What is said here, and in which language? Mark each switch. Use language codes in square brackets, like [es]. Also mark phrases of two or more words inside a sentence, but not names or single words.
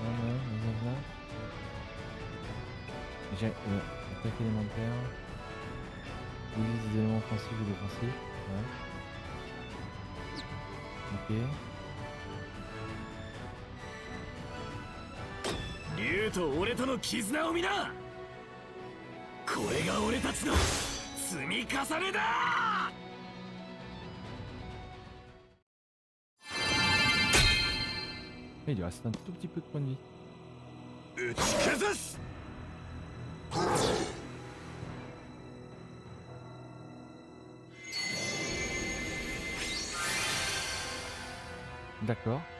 [fr] J'ai attaque élémentaire. Utilise des éléments offensifs ou défensifs. Ouais. [ja] Ok. 竜と俺との絆を見な。これが俺たちの積み重ねだ。 [fr] Il lui reste un tout petit peu de points de vie. D'accord.